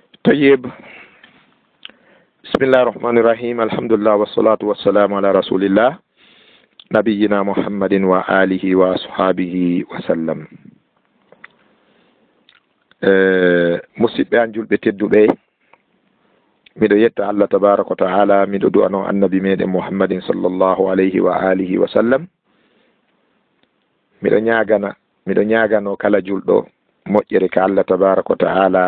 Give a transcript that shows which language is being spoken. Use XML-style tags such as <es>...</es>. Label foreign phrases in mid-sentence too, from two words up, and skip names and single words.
<ar>طيب. بسم الله الرحمن الرحيم. الحمد لله والصلاة والسلام على رسول الله نبينا محمد وآله وأصحابه وسلم.</ar> <ff>musidɓe an julɓe tedduɓe, miɗo yetta Allah</ff> <ar>تبارك وتعالى,</ar> <ff>miɗo du'ano annabi meɗen</ff> <ar>محمد صلى الله عليه وعلى آله وسلم.</ar> <ff>miɗo ñagano kala julɗo moƴƴere ka Allah</ff> <ar>تبارك وتعالى.</ar>